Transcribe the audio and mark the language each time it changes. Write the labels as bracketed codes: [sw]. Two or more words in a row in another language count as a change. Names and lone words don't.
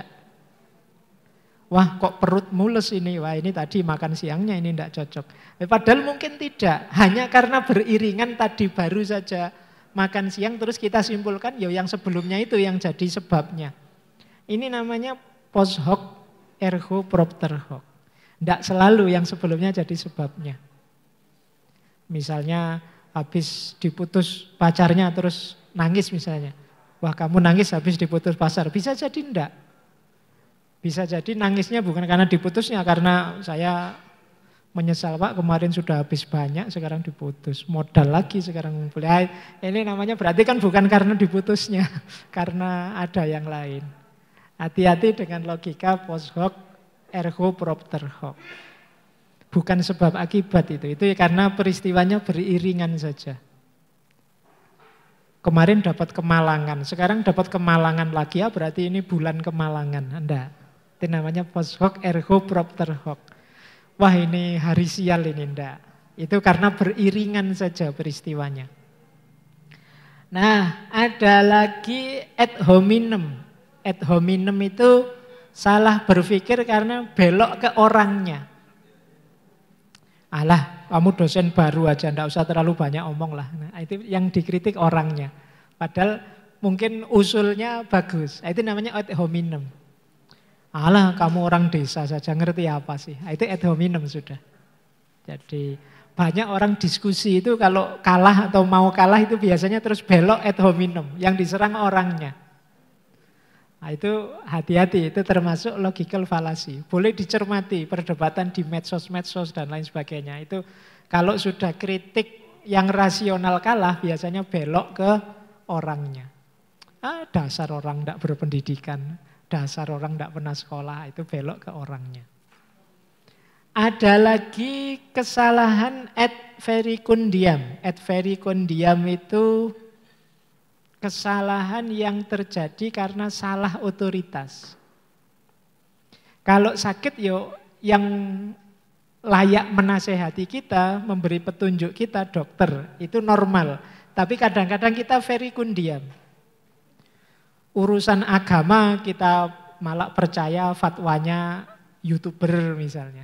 [id] Wah kok perut mules ini, wah ini tadi makan siangnya ini tidak cocok. Padahal mungkin tidak. Hanya karena beriringan tadi baru saja makan siang terus kita simpulkan ya yang sebelumnya itu yang jadi sebabnya. Ini namanya [la] post hoc ergo propter hoc. [id] Tidak selalu yang sebelumnya jadi sebabnya. Misalnya habis diputus pacarnya terus nangis misalnya. Wah kamu nangis habis diputus pacar. Bisa jadi enggak. Bisa jadi nangisnya bukan karena diputusnya. Karena saya menyesal Pak kemarin sudah habis banyak sekarang diputus. Modal lagi sekarang ngumpul. Ini namanya berarti kan bukan karena diputusnya. Karena ada yang lain. Hati-hati dengan logika [la] post hoc ergo propter hoc. [id] Bukan sebab akibat itu karena peristiwanya beriringan saja. Kemarin dapat kemalangan, sekarang dapat kemalangan lagi ya berarti ini bulan kemalangan. Enggak. Itu namanya [la] post hoc ergo propter hoc. [id] Wah ini hari sial ini enggak. Itu karena beriringan saja peristiwanya. Nah, ada lagi [la] ad hominem. Ad hominem [id] itu salah berpikir karena belok ke orangnya. Alah, kamu dosen baru aja, enggak usah terlalu banyak omong lah. Nah, itu yang dikritik orangnya. Padahal mungkin usulnya bagus. Itu namanya [la] ad hominem. [id] Alah, kamu orang desa saja ngerti apa sih? Itu [la] ad hominem [id] sudah. Jadi banyak orang diskusi itu kalau kalah atau mau kalah itu biasanya terus belok [la] ad hominem. [id] Yang diserang orangnya. Nah, itu hati-hati, itu termasuk [en] logical fallacy. [id] Boleh dicermati perdebatan di medsos-medsos dan lain sebagainya. Itu kalau sudah kritik yang rasional kalah, biasanya belok ke orangnya. Dasar orang tidak berpendidikan, dasar orang tidak pernah sekolah, itu belok ke orangnya. Ada lagi kesalahan [la] ad verecundiam. Ad verecundiam [id] itu kesalahan yang terjadi karena salah otoritas. Kalau sakit yang layak menasehati kita, memberi petunjuk kita dokter, itu normal. Tapi kadang-kadang kita verecundiam. Urusan agama kita malah percaya fatwanya YouTuber misalnya.